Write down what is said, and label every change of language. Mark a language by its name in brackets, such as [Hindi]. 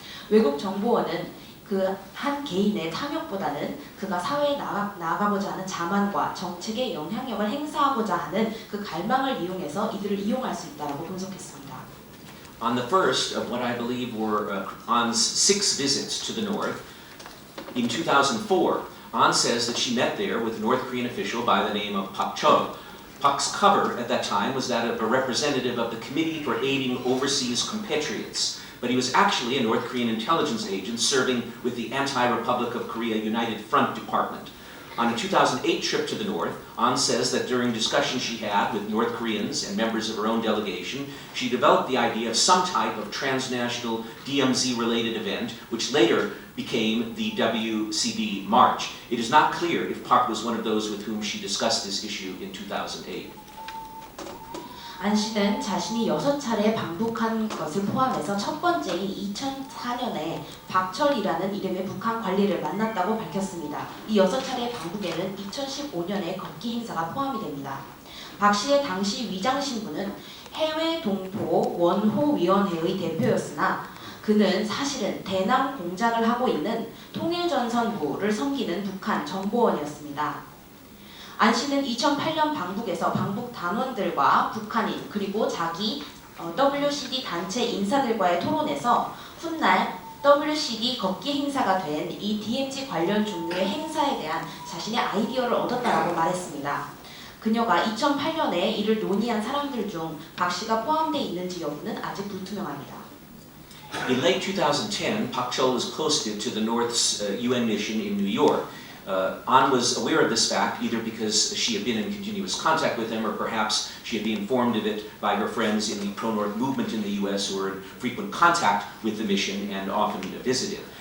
[Korean] 외국 정보원은 그 한 개인의 탐욕보다는 그가 사회에 나아가고자 하는 자만과 정책의 영향력을 행사하고자 하는 그 갈망을 이용해서 이들을 이용할 수 있다고 분석했습니다. [English] On the first of what I believe were An's 6 visits to the North, in 2004, An says that she met there with a North Korean official by the name of Pak Chol. Pak's cover at that time was that of a representative of the Committee for Aiding Overseas Compatriots, but he was actually a North Korean intelligence agent serving with the Anti-Republic of Korea United Front Department. On a 2008 trip to the North, An says that during discussions she had with North Koreans and members of her own delegation, she developed the idea of some type of transnational DMZ-related event, which later became the WCD March. It is not clear if Park was one of those with whom she discussed this issue in 2008. [Korean] 안 씨는 자신이 6차례 방북한 것을 포함해서 첫 번째인 2004년에 박철이라는 이름의 북한 관리를 만났다고 밝혔습니다. 이 6차례 방북에는 2015년에 걷기 행사가 포함이 됩니다. 박 씨의 당시 위장 신분은 해외 동포 원호위원회의 대표였으나 그는 사실은 대남 공작을 하고 있는 통일전선부를 섬기는 북한 정보원이었습니다. 안 씨는 2008년 방북에서 방북 단원들과 북한인 그리고 자기 WCD 단체 인사들과의 토론에서 훗날 WCD 걷기 행사가 된 이 DMZ 관련 종류의 행사에 대한 자신의 아이디어를 얻었다라고 말했습니다. 그녀가 2008년에 이를 논의한 사람들 중 박 씨가 포함되어 있는지 여부는 아직 불투명합니다. [English] In late 2010, Pak Chol was posted to the North's UN mission in New York. An was aware of this fact either because she had been in continuous contact with him or perhaps she had been informed of it by her friends in the pro-North movement in the US who were in frequent contact with the mission and often visited.